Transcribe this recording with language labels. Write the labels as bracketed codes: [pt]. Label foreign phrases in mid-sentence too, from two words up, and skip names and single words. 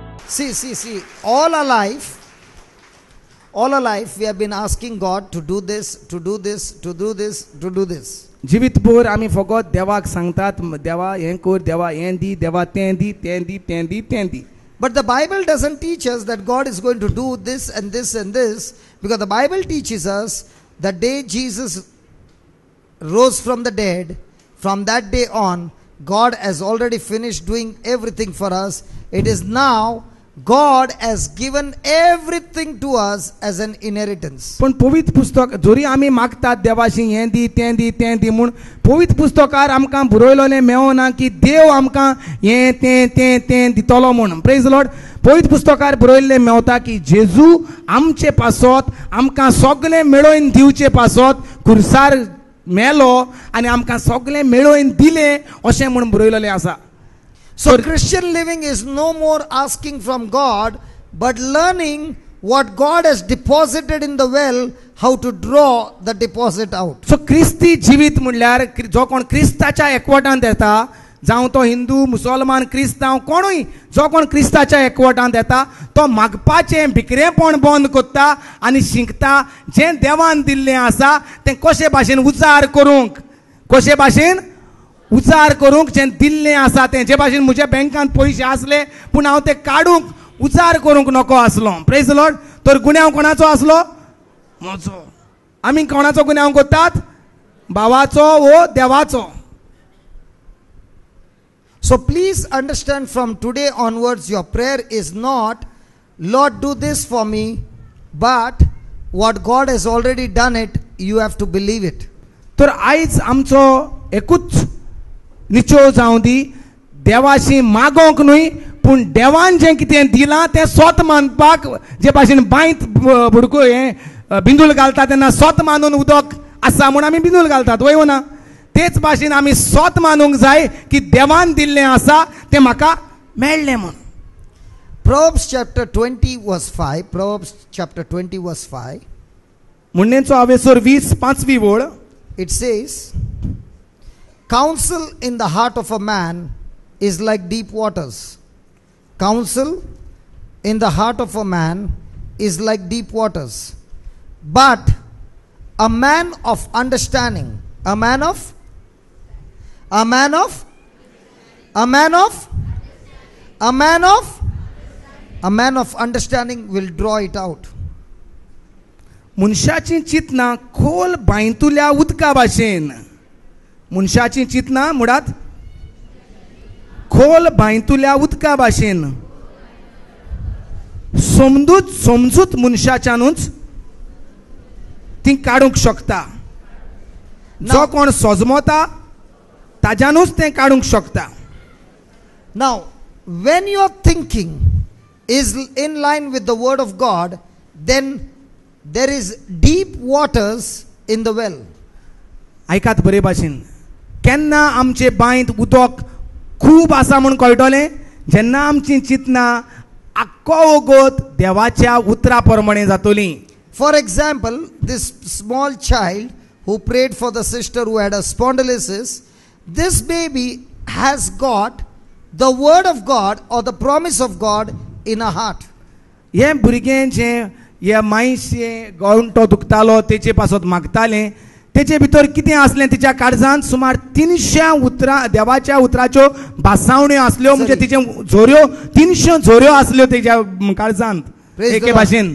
[en] See. All our life we have been asking God to do this, to do this, to do this, to do this. [kok] जिवितभर आमी फकत देवाक सांगतात, देवा हें कर, देवा हें दी, देवा तें दी, तें दी, तें दी, तें दी. [en] But the Bible doesn't teach us that God is going to do this and this and this, because the Bible teaches us the day Jesus rose from the dead, from that day on, God has already finished doing everything for us. It is now God has given everything to us as an inheritance. [kok] पण पवित्र पुस्तक जोरी आमी मागतात देवाशी हें दी, तें दी, तें दी म्हूण पवित्र पुस्तकार आमकां बरयलोलें मेळना की देव आमकां हें तें तें तें दितलो म्हूण. [en] Praise Lord. [kok] पवित्र पुस्तकार बरयल्लें मेवता की जेजू आमचे पासत आमकां सगळें मेळोवन दिवचे पासत खुर्सार मेलो आनी आमकां सगळें मेळोवन दिलें अशें म्हूण बरयलोलें आसा. [en] So Christian living is no more asking from God, but learning what God has deposited in the well, how to draw the deposit out. [kok] So क्रिस्ती जिवीत म्हणल्यार जो कोण क्रिस्ताच्या एकवटांत येता, जावं तो हिंदू, मुसलमान, क्रिस्तांव कोणूय जो कोण क्रिस्ताच्या एकवटांत येता तो मागपाचें भिकरेपण बंद करता आनी शिकता जें देवान दिल्लें आसा तें कशे भाशेन उजार करूंक, कशे भाशेन उजार करूंक जें दिल्लें आसा तें. जे भाशेन म्हज्या बँकांत पयशे आसले पूण हांव ते काडूंक उजार करूंक नको आसलो. [en] Praise the Lord. [kok] तर गुन्यांव कोणाचो आसलो? म्हजो. आमी कोणाचो गुन्यांव करतात? भावाचो वो देवाचो. [en] So please understand, from today onwards your prayer is not, Lord do this for me, but what God has already done it, you have to believe it. [kok] तर आयज आमचो एकूच निचोव जावं दी, देवाशी मागोंक न्हय पूण देवान जें कितें दिलां तें स्वत मानपाक. जे भाशेन बांयत बुडको हें बिंदूल घालता तेन्ना स्वत मानून उदक आसा म्हूण आमी बिंदूल घालतात, वय ना. तेच भाशेन आमी स्वत मानूंक जाय की देवान दिल्लें आसा तें म्हाका मेळ्ळें म्हूण. [en] Proverbs chapter 20 verse 5. Proverbs chapter 20 verse 5. [kok] म्हणणेचो हावेसर 20:5वी ओळ. [en] It says, counsel in the heart of a man is like deep waters. Counsel in the heart of a man is like deep waters. But a man of understanding, a man of understanding will draw it out. [kok] मनशाची चिंतना खोल बांयतुल्या उदका भाशेन. मनशाची चिंतना मुळात खोल बांयतुल्या उदका भाशेन समजूत मनशाच्यानूच ती काडूंक शकता. जो कोण सोजमोता ताज्यानूच तें काडूंक शकता. [en] Now, when your thinking is in line with the word of God, then there is deep waters in the well. [kok] ऐकात बरे भाशेन. केन्ना आमचे बांयत उदक खूब आसा म्हूण कळटलें जेन्ना आमची चिंतना आख्खो वगत देवाच्या उतरा प्रमाणे जातली. [en] For example, this small child who prayed for the sister who had a spondylosis, this baby has got the word of God or the promise of God in her heart. [kok] हे भुरगें जें ह्या मायशें गोंठो दुखतालो तेचे पासत मागतालें तेचे भितर कितें आसलें तिच्या काळजांत सुमार 300 उतरां देवाच्या उतराच्यो भासावण्यो आसल्यो. म्हणजे तिचे झोऱ्यो 300 झोऱ्यो आसल्यो तेच्या काळजांत एके भाशेन.